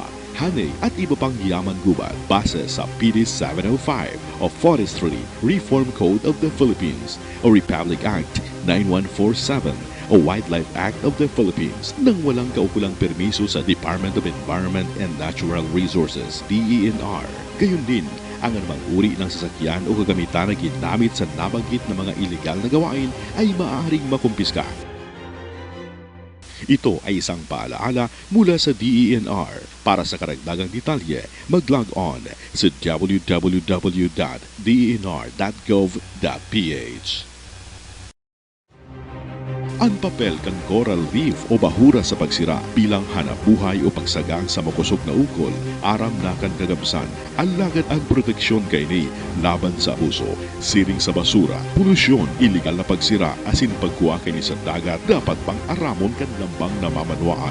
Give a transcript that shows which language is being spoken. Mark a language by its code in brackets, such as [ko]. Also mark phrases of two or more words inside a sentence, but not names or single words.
[tl] hanay at iba pang yaman gubat base sa PD 705 o Forestry Reform Code of the Philippines o Republic Act 9147 o Wildlife Act of the Philippines nang walang kaukulang permiso sa Department of Environment and Natural Resources DENR. Gayon din ang anumang uri ng sasakyan o kagamitan na ginamit sa nabanggit na mga ilegal na gawain ay maaaring makumpiska. Ito ay isang paalaala mula sa DENR. Para sa karagdagang detalye, mag-log on sa www.denr.gov.ph. [bik] Ang papel kan coral reef o bahura sa pagsira bilang hanabuhay o pagsagang sa makusog na ukol, aram na kan kagabsan, alagad ang proteksyon kay ni laban sa abuso, siring sa basura, polusyon, iligal na pagsira, asin pagkuha kay ni sa dagat, dapat pang aramon kan lambang namamanwaan.